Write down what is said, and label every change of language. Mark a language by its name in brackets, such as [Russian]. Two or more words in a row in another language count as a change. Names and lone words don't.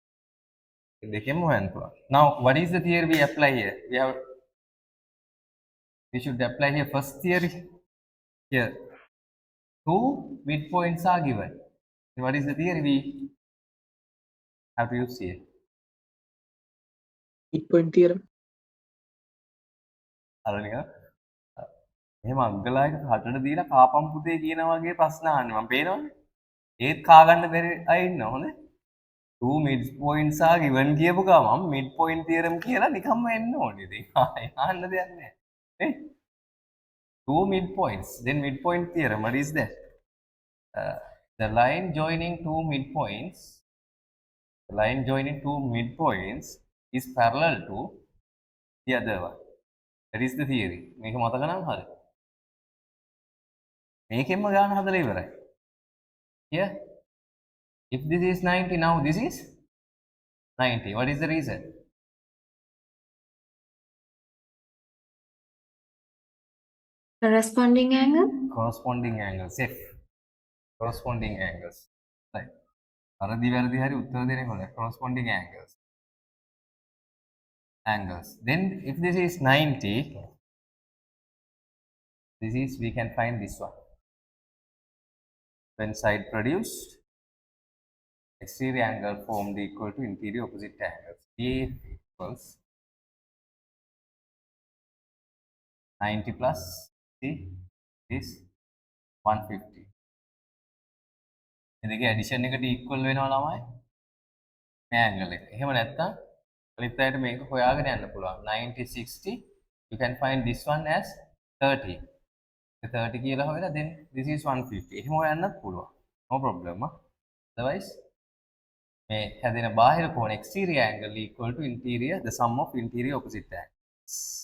[English] Now, what is the theory we apply here? We should apply here first theory. Here, two midpoints are given. What is the theory we have to use here? Midpoint theorem. [Sinhala] එහෙම අග්ගලායක කටට දීලා කාපම් පුතේ කියන වගේ ප්‍රශ්න අහන්නේ මම පේනවනේ. ඒත් කා ගන්න බැරි අය ඉන්නවා හොඳේ. [English] two mid points are given [Sinhala] කියපු ගමන් [English] mid point theorem [Sinhala] කියලා නිකම්ම එන්න ඕනේ. ඉතින් අහන්න දෙයක් නැහැ. නේ? [English] Two midpoints. Then midpoint theorem, what is that? The line joining two midpoints is parallel to the other one. That is the theory. [Sinhala] මේක මතක නම් හරි. මේකෙන්ම ගන්න හදලා ඉවරයි. [English] Here, if this is 90, now this is 90. What is the reason? Corresponding angle? Corresponding angles. F. Corresponding angles. Right. [Sinhala] අරදි වැරදි හරි උත්තර දෙන්නේ කොහොමද? [English] Corresponding angles. Then if this is 90, we can find this one. When side produced, exterior angle formed equal to interior opposite angles. A equals 90 plus C is 150. [Sinhala] දෙකේ addition එකට equal වෙනවා ළමයි මේ angle එක. එහෙම නැත්නම් අනිත් අයට මේක හොයාගෙන යන්න පුළුවන්. [English] 90 60 you can find this one as 30. 30 [Sinhala] කියලා හොයලා [English] then this is 150. [Sinhala] එහෙම හොයන්නත් පුළුවන්. [English] No problem. Otherwise [Sinhala] මේ හැදෙන බාහිර කෝණ [English] exterior angle equal to interior the sum of interior opposite angles.